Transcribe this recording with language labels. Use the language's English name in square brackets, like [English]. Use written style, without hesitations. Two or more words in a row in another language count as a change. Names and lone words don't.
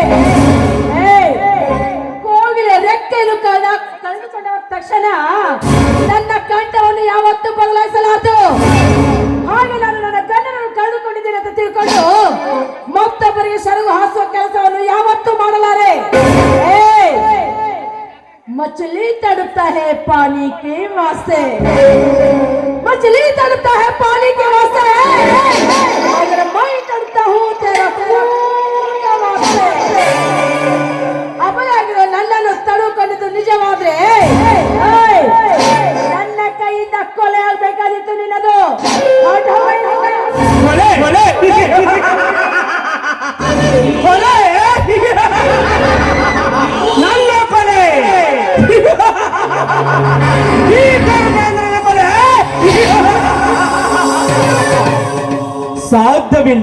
[Kannada] ಕೋಗಿಲೆ ರೆಕ್ಕೆಯನ್ನು ಕಳೆದುಕೊಂಡ ತಕ್ಷಣ ನನ್ನ ಕಂಠವನ್ನು ಯಾವತ್ತೂ ಬದಲಾಯಿಸಲಾರದು. ಹಾಗೆ ನಾನು ನನ್ನ ಗಂಡನನ್ನು ಕಳೆದುಕೊಂಡಿದ್ದೇನೆ ಅಂತ ತಿಳ್ಕೊಂಡು ಮತ್ತೊಬ್ಬರಿಗೆ ಸರಗು ಹಾಸುವ ಕೆಲಸವನ್ನು ಯಾವತ್ತೂ ಮಾಡಲಾರೆ. [Hindi] मछली तड़पता है पानी के वास्ते, मछली तड़पता है पानी के वास्ते, अगर मैं तड़पता हूँ तेरा खून के वास्ते. [Kannada] ಅಪರಾಗಿರೋ ನನ್ನನ್ನು ತಡುಕೊಂಡಿದ್ದು ನಿಜವಾದ್ರೆ ನನ್ನ ಕೈಯಿಂದ ಕೊಲೆ ಆಗ್ಬೇಕಾದಿತ್ತು ನಿನ್ನದು. ನನ್ನ ಕೊಲೆ ಸಾಧ್ಯವಿಲ್ಲ.